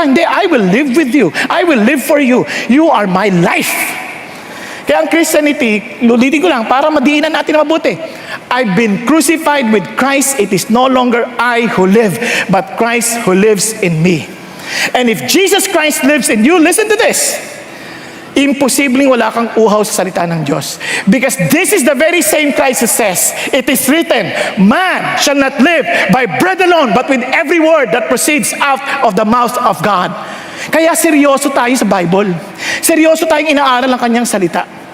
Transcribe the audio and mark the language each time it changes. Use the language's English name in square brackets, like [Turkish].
[Filipino] Hindi, [English] I will live with you. I will live for you. You are my life. [Filipino] Kaya ang Christianity, lulitin ko lang, para madiinan natin mabuti. [English] I've been crucified with Christ. It is no longer I who live, but Christ who lives in me. And if Jesus Christ lives in you, listen to this. [Filipino] Imposibleng wala kang uhaw sa salita ng Diyos. [English] Because this is the very same Christ who says, it is written, man shall not live by bread alone, but with every word that proceeds out of the mouth of God. [Filipino] Kaya seryoso tayo sa Bible. Seryoso tayong inaaral ang kanyang salita.